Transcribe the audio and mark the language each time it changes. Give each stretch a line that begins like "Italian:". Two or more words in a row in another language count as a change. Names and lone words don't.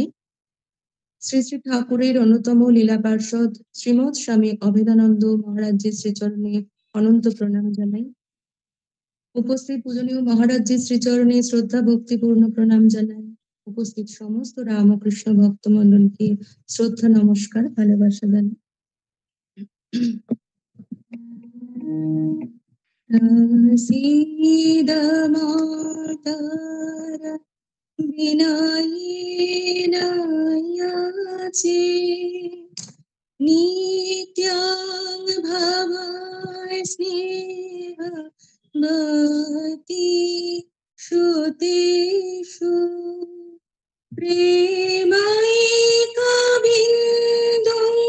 Bangla: শ্রী শ্রী ঠাকুরের অন্যতম লীলা পার্ষদ শ্রীমৎ স্বামী অভেদানন্দ মহারাজের শ্রীচরণে অনন্ত প্রণাম জানাই। উপস্থিত পূজনীয় মহারাজের শ্রীচরণে শ্রদ্ধা ভক্তিপূর্ণ প্রণাম জানাই। উপস্থিত সমস্ত রামকৃষ্ণ ভক্তমণ্ডলকে শ্রদ্ধা নমস্কার ভালোবাসা জানাই।
Sanskrit: सीदा मातार विनयेन याचे नित्यां भवाय स्नेह भक्ति श्रुतेषु प्रेमैकबिन्दु